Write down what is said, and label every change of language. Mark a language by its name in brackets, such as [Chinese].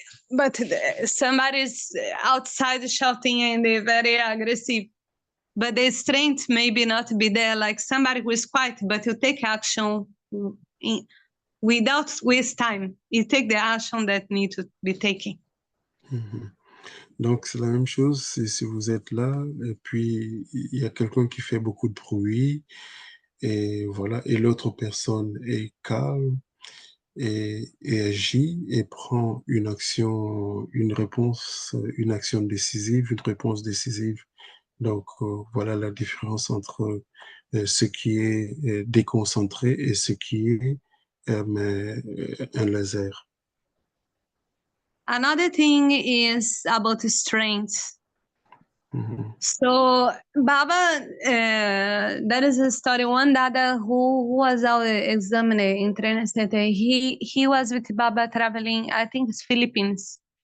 [English] but somebody's outside shouting and they're very aggressive. But the strength maybe not be there, like somebody who is quiet, but you take action without waste time. You take the action that needs to be taken. [French] Donc, c'est la même chose si vous êtes là, et puis il y a quelqu'un qui fait beaucoup de bruit, et voilà, et l'autre personne est calme et agit et prend une action, une action décisive, une réponse décisive. Donc, voilà la différence entre ce qui est déconcentré et ce qui est un laser. [English] Another thing is about strength. So Baba, there is a story. One Dada who was our examiner in training center. He was with Baba traveling. I think it's Philippines.